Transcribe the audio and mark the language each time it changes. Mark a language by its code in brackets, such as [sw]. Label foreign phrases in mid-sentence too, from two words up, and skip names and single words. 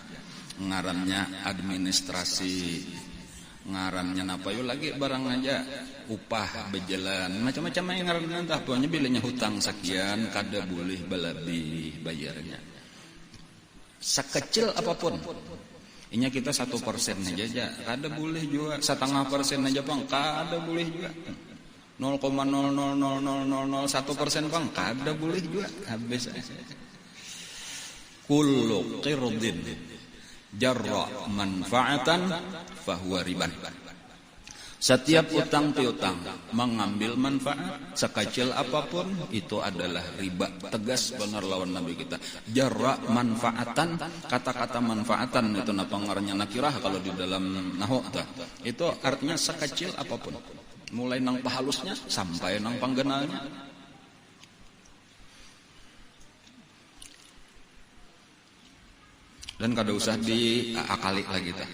[bjn] Ngarannya administrasi, ngarannya napa yo lagi barang aja upah berjalan macam-macam yang ngarannya entah pokoknya bilanya hutang sekian kada boleh balabi bayarnya sekecil apapun. Inya kita 1% aja kada boleh juga 0,5% aja bang kada boleh juga 0,0000001% bang kada boleh juga habis [ar] كل قرض جر منفعة فهو ربا. [id] Setiap utang piutang mengambil manfaat sekecil apapun itu adalah riba. [bjn] Tegas benar lawan Nabi kita. [ar] جر منفعة, [bjn] kata-kata manfaatan itu napa ngarannya nakirah kalau di dalam nahwu itu artinya sekecil apapun. Mulai nang pahalusnya sampai nang panggenalnya. Dan kada usah diakali lagi ta.